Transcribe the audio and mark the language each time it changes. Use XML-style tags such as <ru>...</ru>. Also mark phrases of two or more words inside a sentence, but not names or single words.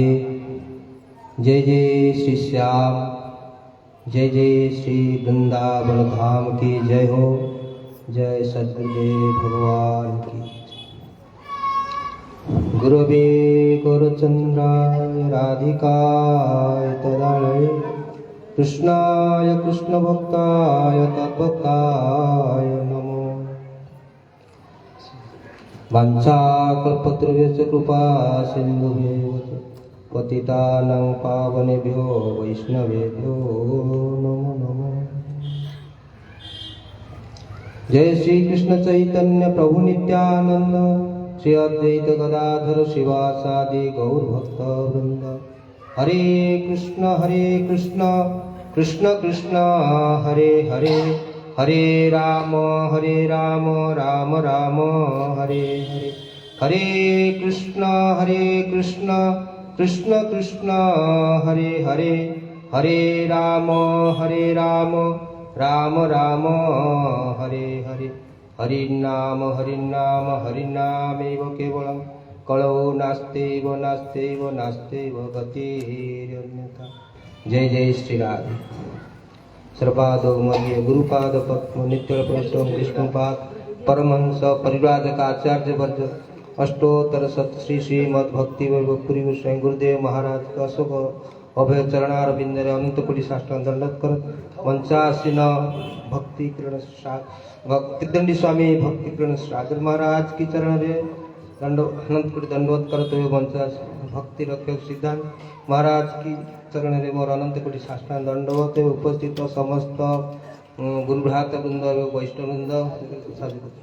<hi>जय जय श्री श्याम, जय जय श्री वृंदावन धाम की जय हो। जय सद्गुरुदेव भगवान की।</hi> <sa>गुरवे गौरचंद्राय राधिकाय तदालय कृष्णाय कृष्ण भक्ताय तद्भक्ताय नमो। वाञ्छाकल्पतरुभ्यश्च कृपा सिन्धुभ्यैव च पतितानां पावनेभ्यो वैष्णवेभ्यो नमो नमः। जय श्री कृष्ण चैतन्य प्रभु नित्यानंद श्री अद्वैत गदाधर शिवासादि गौर भक्त वृंद। हरे कृष्ण कृष्ण कृष्ण हरे हरे, हरे राम राम राम हरे हरे। हरे कृष्ण कृष्ण कृष्ण हरे हरे, हरे राम राम राम हरे हरे। हरिनाम हरिनामेव केवलं कलौ नास्त्यैव गतिरन्यथा। जय जय श्री राधे। सर्वपादो मध्य गुरुपाद पद्म नित्य पुरुषों विष्णुपाद परमहंस परिव्राजक आचार्य वर्ग अष्टोत्तर शत श्री श्रीमद भक्ति वैभव</sa> <hi>पुरी गोस्वामी गुरुदेव महाराज का शुभ अभय चरणार बिंदरे अनंत कोटि साष्टांग दंडवत कर मंचासीन भक्ति किरण भक्तिदंडी स्वामी भक्ति किरण सागर महाराज की चरण रे अनंत कोटि दंडवत करते हुए मंचास भक्ति रक्षक सिद्धांत महाराज की चरण रे मोर अनंत कोटि साष्टांग दंडवत उपस्थित समस्त गुरु भ्रात वृंद एवं वैष्णव वृंद।</hi>